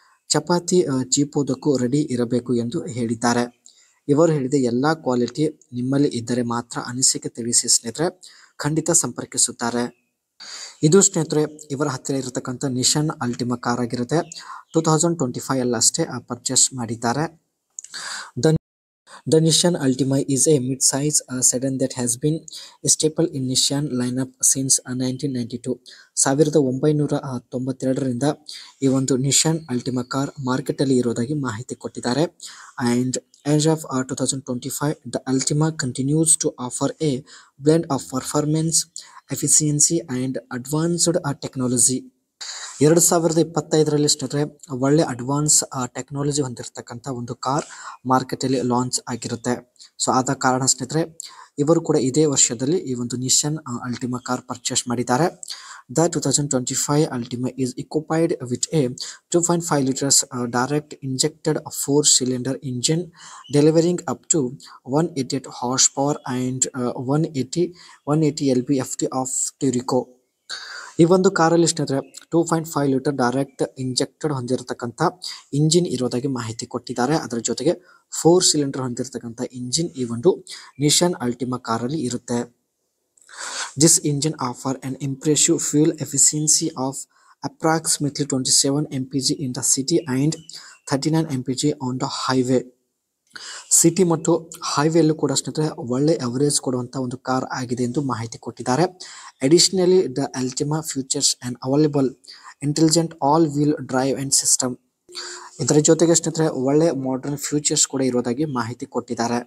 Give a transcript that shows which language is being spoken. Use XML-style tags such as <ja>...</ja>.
<kn>Chapati ಚೀಪೋದಕ್ಕೂ ready ಇರಬೇಕು ಎಂದು ಹೇಳಿದ್ದಾರೆ. ಇವರು ಹೇಳಿದ ಎಲ್ಲ ಕ್ವಾಲಿಟಿ ನಿಮ್ಮಲ್ಲಿ ಇದ್ದರೆ ಮಾತ್ರ ಅನಿಸಿಕೆ ತಿಳಿಸಿ ಸ್ನೇಹಿತರೆ, ಖಂಡಿತ ಸಂಪರ್ಕಿಸುತ್ತಾರೆ. ಇದು ಸ್ನೇಹಿತರೆ ಇವರ ಹತ್ತಿರ ಇರತಕ್ಕಂಥ ನಿಶಾನ್ ಅಲ್ಟಿಮಾ ಕಾರ್ ಆಗಿರುತ್ತೆ. 2025 ಅಲ್ಲಷ್ಟೇ ಪರ್ಚೇಸ್ ಮಾಡಿದ್ದಾರೆ.</kn> <en>The Nissan Altima is a mid-size sedan that has been a staple in Nissan lineup since 1992.</en> <kn>1992ರಿಂದ ಈ ಒಂದು ನಿಶಾನ್ ಅಲ್ಟಿಮಾ ಕಾರ್ ಮಾರ್ಕೆಟಲ್ಲಿ ಇರೋದಾಗಿ ಮಾಹಿತಿ ಕೊಟ್ಟಿದ್ದಾರೆ.</kn> <en>And as of 2025, the Altima continues to offer a blend of performance, efficiency and advanced technology.</en> <kn>2025ರಲ್ಲಿ ಸ್ನೇಹಿತರೆ ಒಳ್ಳೆ advance technology ಹೊಂದಿರತಕ್ಕಂಥ ಒಂದು car ಮಾರ್ಕೆಟಲ್ಲಿ ಲಾಂಚ್ ಆಗಿರುತ್ತೆ. ಸೊ ಆದ ಕಾರಣ ಸ್ನೇಹಿತರೆ ಇವರು ಕೂಡ ಇದೇ ವರ್ಷದಲ್ಲಿ ಈ ಒಂದು ನಿಶಾನ್ ಅಲ್ಟಿಮಾ ಕಾರ್ ಪರ್ಚೇಸ್ ಮಾಡಿದ್ದಾರೆ.</kn> <en>The 2025 Altima is equipped with a 2.5 liters direct injected 4-cylinder engine delivering up to 188 horsepower and 180 lb-ft of Turbo.</en> <kn>ಈ ಒಂದು ಕಾರಲ್ಲಿ ಸ್ನೇಹಿತರೆ 2.5 ಲೀಟರ್ ಡೈರೆಕ್ಟ್ ಇಂಜೆಕ್ಟೆಡ್ ಹೊಂದಿರತಕ್ಕಂಥ ಇಂಜಿನ್ ಇರೋದಾಗಿ ಮಾಹಿತಿ ಕೊಟ್ಟಿದ್ದಾರೆ. ಅದರ ಜೊತೆಗೆ 4 ಸಿಲಿಂಡರ್ ಹೊಂದಿರತಕ್ಕಂಥ ಇಂಜಿನ್ ಈ ಒಂದು ನಿಶಾನ್ ಅಲ್ಟಿಮಾ ಕಾರಲ್ಲಿ ಇರುತ್ತೆ.</kn> <en>This engine offer an impressive fuel efficiency of approximately 27 mpg in the city and 39 mpg on the highway.</en> <kn>City ಮತ್ತು ಹೈವೇಲ್ಲೂ ಕೂಡ ಸ್ನೇಹಿತರೆ ಒಳ್ಳೆ ಅವರೇಜ್ ಕೊಡುವಂಥ ಒಂದು ಕಾರ್ ಆಗಿದೆ ಎಂದು ಮಾಹಿತಿ ಕೊಟ್ಟಿದ್ದಾರೆ.</kn> <en>Additionally the Ultima features and available intelligent all wheel drive and system.</en> <kn>ಇದರ ಜೊತೆಗೆ ಸ್ನೇಹಿತರೆ ಒಳ್ಳೆ ಮಾಡರ್ನ್ ಫ್ಯೂಚರ್ಸ್ ಕೂಡ ಇರೋದಾಗಿ ಮಾಹಿತಿ ಕೊಟ್ಟಿದ್ದಾರೆ.</kn>